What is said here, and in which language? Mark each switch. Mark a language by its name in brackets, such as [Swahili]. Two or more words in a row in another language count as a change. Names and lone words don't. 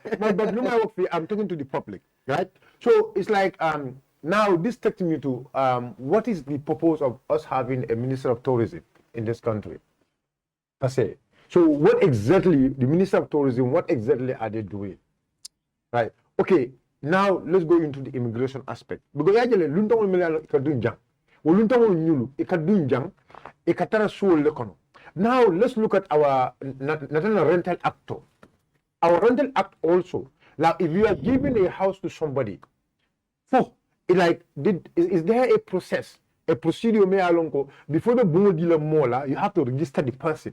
[English] But no matter what, I'm talking to the public, right? So it's like now this takes me to what is the purpose of us having a Minister of Tourism in this country, per se. So what exactly, the Minister of Tourism, what exactly are they doing? Right. Okay. Now let's go into the immigration aspect. Because actually, [Mandingo] luntangol mele ikadunjang. Wo luntangol nyulu ikadunjang ikatara suol lekono. [English] Now let's look at our national rental act. Our rental act also. Like if you are giving a house to somebody, is there a process, a procedure [Mandingo] me alonko [English] before the boom dealer mola, you have to register the person.